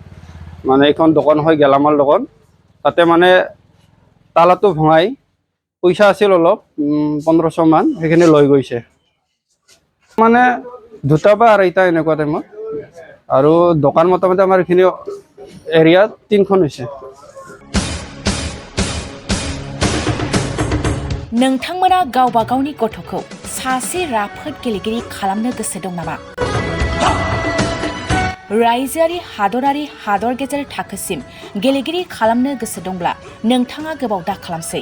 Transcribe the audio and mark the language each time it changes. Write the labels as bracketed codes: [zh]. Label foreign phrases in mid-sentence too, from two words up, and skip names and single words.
[as] মানে এইখন দোকান হয় গেলামাল দোকান, তাতে মানে তালাটো ভঙাই পইচা আছিল অলপ 1500 মান, সেইখিনি লৈ গৈছে। মানে 2টা বা 2:30 এনেকুৱা টাইমত। আৰু দোকান মোটামুটি আমাৰ এইখিনি এৰিয়াত 3খন হৈছে। [brx] नोंथांमोना गावबा गावनि गथ'खौ सासे राफोद गेलेगिरि खालामनो गोसो दं नामा? रायजोआरि हादरारि हादर गेजेर थाखोसिम गेलेगिरि खालामनो गोसो दंब्ला नोंथाङा गोबाव दा खालामसै।